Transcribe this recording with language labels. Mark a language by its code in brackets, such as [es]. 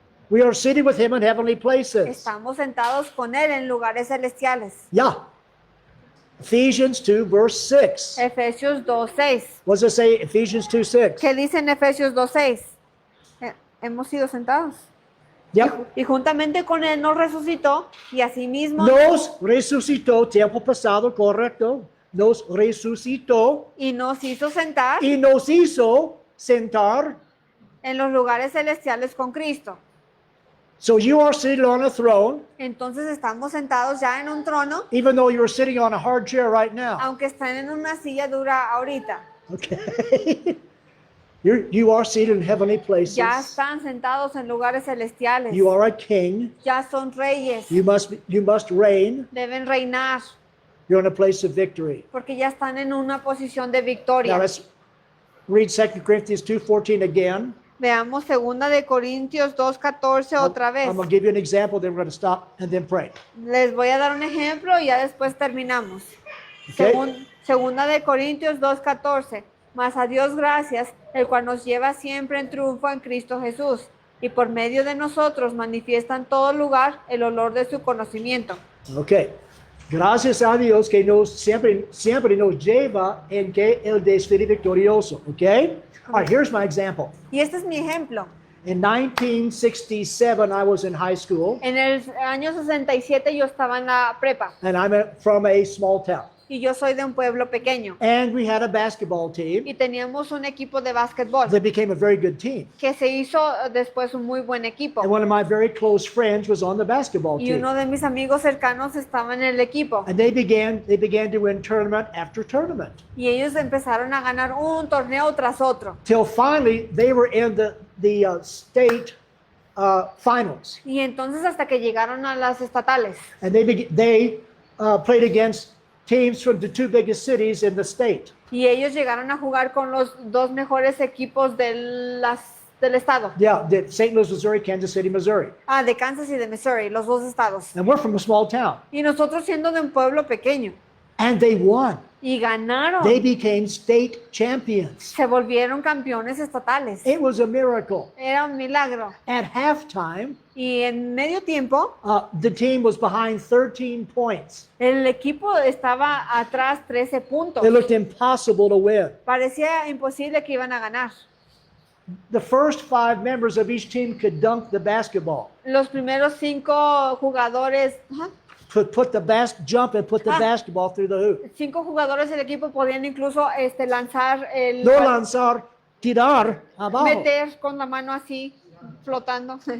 [en] We are seated with him in heavenly places. [es] Estamos sentados con él en lugares celestiales. [en] Yeah. Ephesians 2, verse 6. [es] Efesios 2:6. [en] What does it say? Ephesians 2, 6. [es] ¿Qué dice en Efesios 2:6? Hemos sido sentados. [en] Yep. [es] Y juntamente con él nos resucitó y asimismo Nos resucitó, tiempo pasado, correcto. Nos resucitó y nos hizo sentar y nos hizo sentar. en los lugares celestiales con Cristo. [en] So you are seated on a throne, [es] Entonces estamos sentados ya en un trono, [en] even though you're sitting on a hard chair right now. [es] aunque están en una silla dura ahorita. [en] Okay. You are seated in heavenly places. [es] Ya están sentados en lugares celestiales. [en] You are a king. [es] Ya son reyes. [en] You must reign. [es] Deben reinar [en] You're in a place of victory. [es] porque ya están en una posición de [en] Now [es] victoria. [en] let's read 2 Corinthians 2:14 again. [es] Veamos 2 de Corintios 2:14 otra vez. [en] I'm going to give you an example, then we're going to stop and then pray. [es] Les voy a dar un ejemplo y ya después terminamos. [en] Okay. [es] Segunda de Corintios 2:14. Mas a Dios gracias, el cual nos lleva siempre en triunfo en Cristo Jesús, y por medio de nosotros manifiesta en todo lugar el olor de su conocimiento. [en] Okay. [es] Gracias a Dios que siempre nos lleva en que el desfile victorioso, okay? [en] All right, here's my example. [es] Y este es mi ejemplo. [en] In 1967, I was in high school, [es] En el año 67 yo estaba en la prepa [en] and from a small town. [es] y yo soy de un pueblo pequeño [en] And we had a basketball team [es] y teníamos un equipo de básquetbol [en] that became a very good team. [es] que se hizo después un muy buen equipo. [en] And one of my very close friends was on the basketball [es] Y [en] team. [es] uno de mis amigos cercanos estaba en el equipo [en] And they began to win tournament after tournament. [es] y ellos empezaron a ganar un torneo tras otro. [en] Till finally they were in the state finals. [es] Y entonces hasta que llegaron a las estatales [en] And they played against teams from the two biggest cities in the state. [es] y ellos llegaron a jugar con los dos mejores equipos del estado. [en] Yeah, St. Louis, Missouri, Kansas City, Missouri. [es] Ah, de Kansas y de Missouri, los dos estados. [en] And we're from a small town. [es] Y nosotros siendo de un pueblo pequeño. [en] And they won. [es] Y ganaron. [en] They became state champions. [es] Se volvieron campeones estatales. [en] It was a miracle. [es] Era un milagro. [en] At halftime, [es] Y en medio tiempo, [en] the team was behind 13 points. [es] el equipo estaba atrás 13 puntos. [en] It looked impossible to win. [es] Parecía imposible que iban a ganar. [en] The first 5 members of each team could dunk the basketball. [es] Los primeros 5 jugadores, Put the jump and put the basketball through the hoop. 5 jugadores del equipo podían incluso lanzar el No lanzar, tirar abajo. meter con la mano así flotando.